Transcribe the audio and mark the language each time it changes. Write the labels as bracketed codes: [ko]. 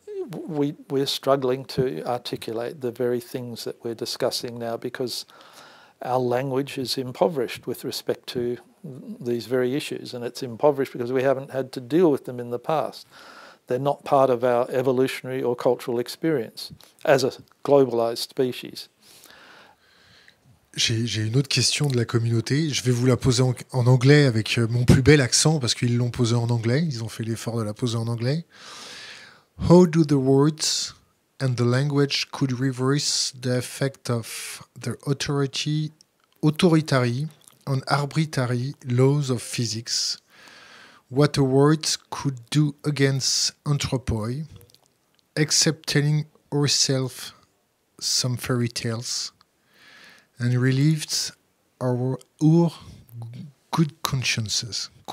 [en] We're struggling to articulate the very things that we're discussing now because our language is impoverished with respect to these very issues, and it's impoverished because we haven't had to deal with them in the past. They're not part of our evolutionary or cultural experience as a globalized species. [fr] J'ai une autre question de la communauté. Je vais vous la poser en anglais avec mon plus bel accent parce qu'ils l'ont posée en anglais. Ils ont fait l'effort de la poser en anglais. [en] How do the words and the language could reverse the effect of the authoritary and arbitrary laws of physics? What a word could do against anthropoi, except telling ourselves some fairy tales, and relieved our good consciences.